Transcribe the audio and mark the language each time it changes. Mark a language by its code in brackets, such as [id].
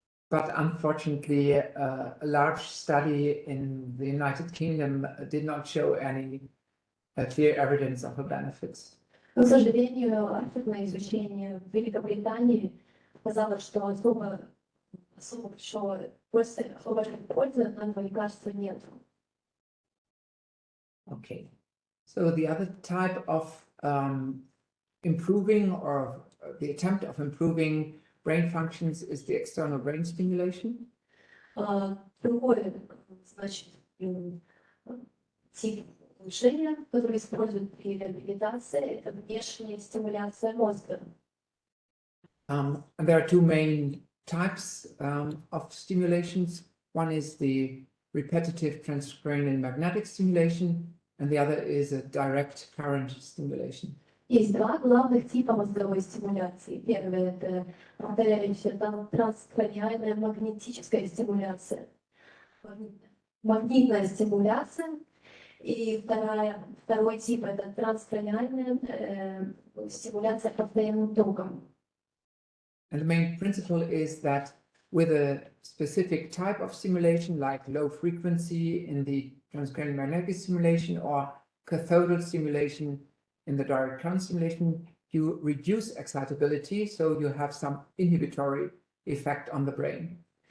[en] But unfortunately, a large study in the United Kingdom did not show any clear evidence of the benefits. [ru] Но, к сожалению, архивное изучение в Великобритании показало, что особо большой пользы от этого лекарства нет. [en] Okay, so the other type of improving or the attempt of improving brain functions is the external brain stimulation. [ru] Другой, значит, тип улучшения, который используют при реабилитации, это внешняя стимуляция мозга. [en] And there are two main types of stimulations. One is the repetitive transcranial magnetic stimulation, and the other is a direct current stimulation. [ru] Есть два главных типа мозговой стимуляции. Первый — это повторяющая транскраниальная магнетическая стимуляция, магнитная стимуляция. И второй тип — это транскраниальная стимуляция постоянным током. [en] And the main principle is that with a specific type of stimulation, like low frequency in the transcranial magnetic stimulation or cathodal stimulation in the direct current stimulation, you reduce excitability, so you have some inhibitory effect on the brain.